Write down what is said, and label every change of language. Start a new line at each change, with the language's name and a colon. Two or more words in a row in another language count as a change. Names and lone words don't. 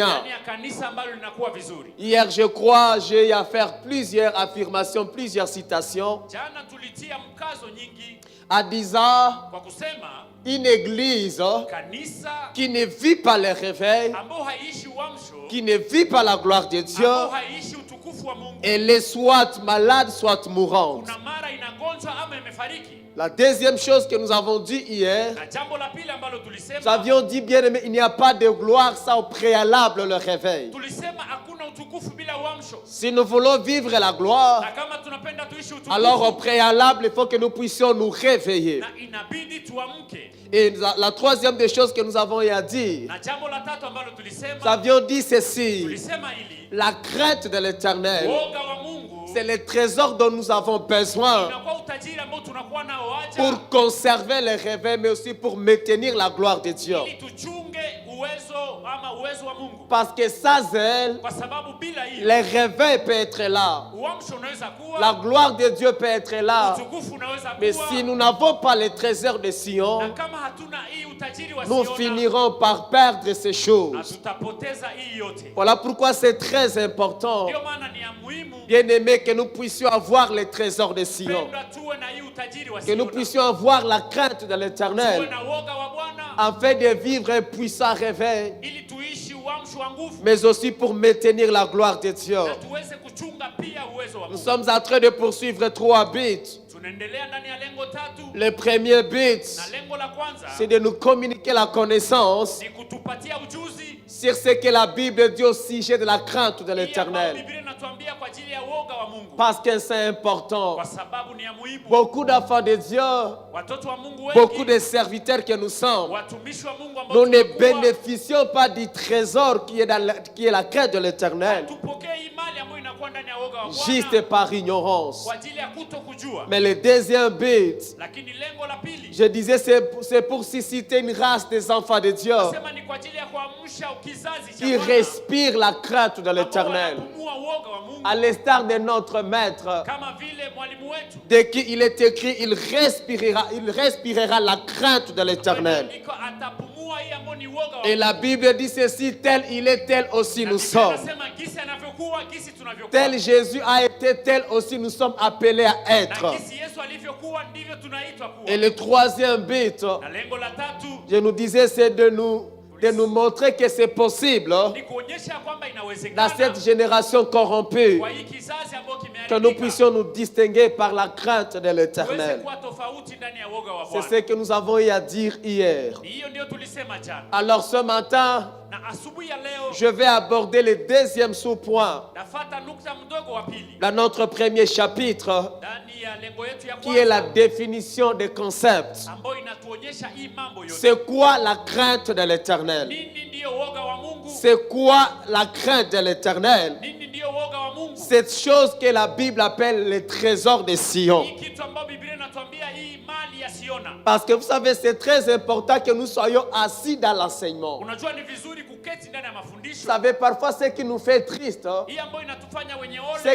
Swahili: ndani ya kanisa ambalo linakuwa vizuri.
French: Hier, je crois, j'ai eu à faire plusieurs affirmations, plusieurs citations,
Swahili: Jana tulitia mkazo nyingi
French: en disant
Swahili: kwa kusema
French: une église
Swahili: kanisa
French: qui ne vit pas le réveil,
Swahili: ambao haiishi uamsho,
French: qui ne vit pas la gloire de Dieu,
Swahili: ambao haiishi utukufu wa Mungu,
French: elle est soit malade, soit mourante.
Swahili: kuna mara inagonjwa ama imefariki.
French: La deuxième chose que nous avons dit hier,
Swahili: Na jambo la pili ambalo
French: nous
Swahili: tulisema,
French: avions dit bien aimé, il n'y a pas de gloire sans préalable le réveil.
Swahili: tulisema hakuna utukufu bila uamsho.
French: Si nous voulons vivre la gloire,
Swahili: Na kama tunapenda tuishi utukufu,
French: alors au préalable, il faut que nous puissions nous réveiller.
Swahili: na inabidi tuamke.
French: Et la troisième des choses que nous avons eu à dire,
Swahili: Na jambo la tatu ambalo
French: nous
Swahili: tulisema,
French: avions dit ceci,
Swahili: tulisema hili,
French: la crainte de l'Éternel,
Swahili: woga wa Mungu
French: c'est le trésor dont nous avons besoin
Swahili: inakuwa utajiri ambao tunakuwa nao haja
French: pour conserver le réveil, mais aussi pour maintenir la gloire de Dieu.
Swahili: ili tuchunge uwezo wa Mungu.
French: Parce que sans elle,
Swahili: Kwa sababu bila hiyo
French: le réveil peut être là,
Swahili: uamsho unaweza kuwa,
French: la gloire de Dieu peut être là,
Swahili: utukufu unaweza
French: mais
Swahili: kuwa,
French: si nous n'avons pas le trésor de
Swahili: na
French: Sion,
Swahili: kama hatuna hii utajiri wa
French: nous
Swahili: Siona,
French: finirons par perdre ces
Swahili: na
French: choses.
Swahili: tutapoteza hii yote.
French: Voilà pourquoi c'est très important,
Swahili: Ndio maana ni ya muhimu
French: bien aimé, que nous puissions avoir le trésor de Sion,
Swahili: pendwa tuwe na hii utajiri wa
French: que nous
Swahili: Siona,
French: puissions avoir la crainte de
Swahili: tuwe
French: l'Éternel,
Swahili: na woga wa Bwana
French: afin de vivre un puissant réveil,
Swahili: ili tuishi uamsho wa nguvu,
French: mais aussi pour maintenir la gloire de Dieu.
Swahili: na tuweze kuchunga pia uwezo wa
French: Nous
Swahili: Mungu.
French: sommes en train de poursuivre 3 buts.
Swahili: Tunaendelea ndani ya lengo tatu,
French: Le premier but,
Swahili: na lengo la kwanza
French: c'est de nous communiquer la connaissance
Swahili: ni kutupatia ujuzi
French: sur ce que la Bible dit au sujet de la crainte de
Swahili: hii ambayo
French: l'Éternel.
Swahili: Biblia inatuambia kwa ajili ya woga wa Mungu,
French: Parce que c'est important.
Swahili: kwa sababu ni ya muhimu.
French: Beaucoup d'enfants de Dieu,
Swahili: Watoto wa Mungu
French: beaucoup
Swahili: wengi,
French: de serviteurs que nous sommes,
Swahili: watumishi wa Mungu ambao
French: nous ne
Swahili: tunakuwa,
French: bénéficions pas du trésor qui est la crainte de l'Éternel,
Swahili: tupokee hii mali ambayo inakuwa ndani ya woga wa
French: juste
Swahili: Bwana
French: par ignorance.
Swahili: kwa ajili ya kutokujua.
French: Mais le deuxième but,
Swahili: Lakini lengo la pili
French: je disais, c'est pour susciter une race des enfants de Dieu
Swahili: sema ni kwa ajili ya kuamsha kizazi cha
French: qui
Swahili: Bwana
French: respire la crainte de
Swahili: ambao
French: l'Éternel,
Swahili: wanapumua woga wa Mungu,
French: à l'instar de notre maître.
Swahili: kama vile mwalimu wetu
French: Dès qu'il est écrit, il respirera la crainte de l'Éternel.
Swahili: Andiko, atapumua Anafunua hii ambao ni woga wa
French: Et la Bible dit ceci, tel il est, tel aussi
Swahili: Na
French: nous
Swahili: Biblia
French: sommes.
Swahili: inasema gisi anavyokuwa, gisi tunavyokuwa.
French: Tel Jésus a été, tel aussi nous sommes appelés à être.
Swahili: Na gisi Yesu alivyokuwa ndivyo tunaitwa kuwa.
French: Et le troisième but,
Swahili: Na lengo la tatu
French: je nous disais, c'est de nous montrer que c'est possible
Swahili: ni kuonyesha kwamba
French: dans
Swahili: inawezekana
French: cette génération corrompue
Swahili: kwa hii kizazi ambao
French: que nous
Swahili: kimeharibika
French: puissions nous distinguer par la crainte de
Swahili: tuweze
French: l'Éternel.
Swahili: kuwa tofauti ndani ya woga wa
French: C'est
Swahili: Bwana.
French: ce que nous avons eu à dire hier.
Swahili: Ni hiyo ndio tulisema jana.
French: Alors ce matin,
Swahili: Na asubuhi ya leo
French: je vais aborder le deuxième sous-point
Swahili: nafuata nukta mdogo wa pili
French: dans notre premier chapitre,
Swahili: ndani ya lengo yetu ya
French: qui est la
Swahili: kwanza
French: définition des concepts.
Swahili: ambayo inatuonyesha hii mambo yote.
French: C'est quoi la crainte de l'Éternel?
Swahili: Nini ndiyo woga wa Mungu?
French: C'est quoi la crainte de l'Éternel?
Swahili: Nini ndiyo woga wa Mungu?
French: Cette chose que la Bible appelle les trésors de Sion.
Swahili: Hii kitu ambayo Biblia inatuambia hii mali ya Siona.
French: Parce que vous savez, c'est très important que nous soyons assis dans l'enseignement.
Swahili: Unajua ni vizuri kuketi ndani ya
French: Vous
Swahili: mafundisho.
French: savez, parfois ce qui nous fait triste,
Swahili: Hii ambayo inatufanya wenye
French: ce